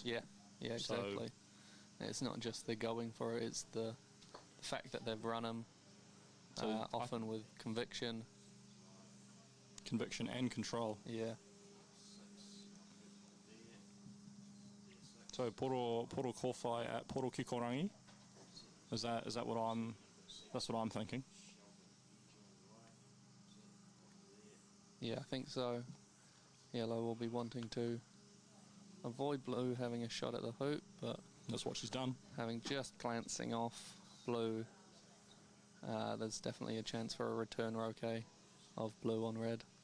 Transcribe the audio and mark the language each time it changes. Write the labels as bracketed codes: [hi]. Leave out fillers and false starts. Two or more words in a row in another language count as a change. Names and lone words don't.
[en] Yeah, exactly. So, it's not just they're going for it; it's the fact that they've run them, often with conviction and control. Yeah. [mi] So poro kowhai at poro kikorangi. [en] Is that that's what I'm thinking. Yeah, I think so. Yellow will be wanting to avoid blue having a shot at the hoop, but that's what she's done. Having just glancing off blue, there's definitely a chance for a return roquet of blue on red.